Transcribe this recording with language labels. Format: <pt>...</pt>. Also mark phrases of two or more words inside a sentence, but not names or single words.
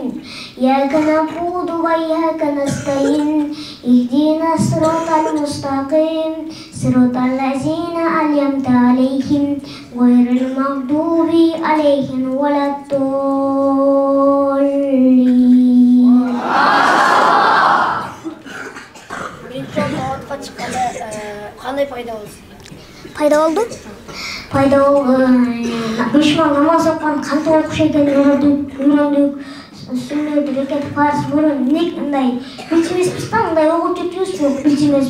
<ar>إياك نعبد وإياك نستعين اهدنا الصراط المستقيم صراط الذين أنعمت عليهم غير المغضوب عليهم ولا الضالين.</ar> <ky>Даатка чыкканда кандай пайда болду? Пайда болду. Пайда болду. Бешман намаз окуган кантип окуш экенин үйрөндүк. Сүннөт, рекет, фарз, мурун мындай билчүмеспиз да, мындай окуп жүрчүбүз, билчүмеспиз.</ky>